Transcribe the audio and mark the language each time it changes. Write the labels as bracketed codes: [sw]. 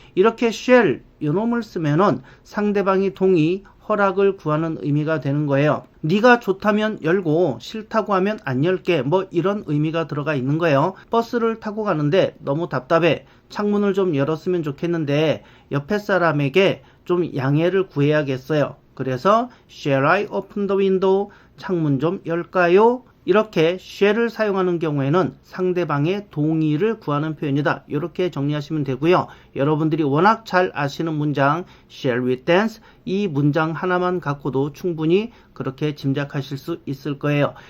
[ko] 이렇게 shall 요놈을 쓰면은 상대방이 동의, 허락을 구하는 의미가 되는 거예요. 네가 좋다면 열고 싫다고 하면 안 열게, 뭐 이런 의미가 들어가 있는 거예요. 버스를 타고 가는데 너무 답답해. 창문을 좀 열었으면 좋겠는데 옆에 사람에게 좀 양해를 구해야겠어요. [en] 그래서 shall I open the window? [ko] 창문 좀 열까요? 이렇게 shall을 사용하는 경우에는 상대방의 동의를 구하는 표현이다. 이렇게 정리하시면 되고요. 여러분들이 워낙 잘 아시는 문장 [en] shall we dance? [ko] 이 문장 하나만 갖고도 충분히 그렇게 짐작하실 수 있을 거예요.